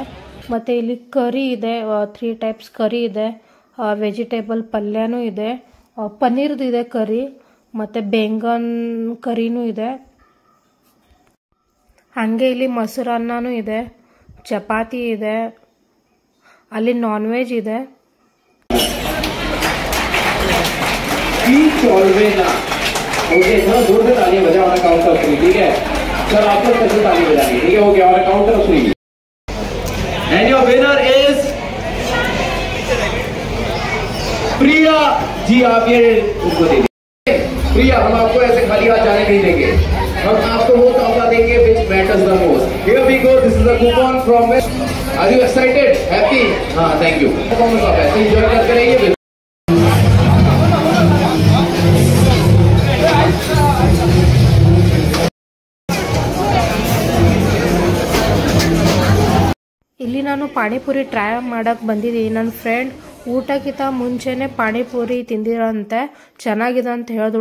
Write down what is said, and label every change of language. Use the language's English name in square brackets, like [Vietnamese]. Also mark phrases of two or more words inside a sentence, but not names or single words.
[Kannada] ಮತ್ತು ಇಲ್ಲಿ ಕರಿ ಇದೆ, 3 [English] types curry [Kannada] ಇದೆ. ವೆಜಿಟೇಬಲ್ ಪಲ್ಯನೂ ಇದೆ, ಪನ್ನೀರ್ದು ಇದೆ ಕರಿ, ಮತ್ತು ಬೆಂಗನ್ ಕರಿನೂ ಇದೆ. ಹಾಗೆ ಇಲ್ಲಿ ಮೊಸರನ್ನನೂ ಇದೆ, ಚಪಾತಿ ಇದೆ, ಅಲ್ಲಿ [English] non veg [Kannada] ಇದೆ. [Hindi] ओके थोड़ा जोर से तालियां बजाओ हमारा [English] counter free, [Hindi] ठीक है सर? आपको कैसे ताली बजानी, ठीक है? हो गया हमारा [English] counter free. and your winner is [Hindi] प्रिया जी. आप ये उनको दे दीजिए. प्रिया, हम आपको ऐसे खाली हाथ जाने नहीं देंगे, हम आपको वो तोहफा देंगे [English] which matters the most. Here we go. This is a coupon from. Are you excited? Happy? हाँ, thank you. [Hindi] परफॉर्मेंस आप ऐसे एंजॉय करते रहिए. [Kannada] ಇಲ್ಲಿ ನಾನು ಪಾನಿಪುರಿ ಟ್ರೈ ಮಾಡೋಕ್ಕೆ ಬಂದಿದ್ದೀನಿ. ನನ್ನ ಫ್ರೆಂಡ್ ಊಟಕ್ಕಿಂತ ಮುಂಚೆನೇ ಪಾನಿಪುರಿ ತಿಂದಿರೋಂತೆ, ಚೆನ್ನಾಗಿದೆ ಅಂತ ಹೇಳಿದಳು.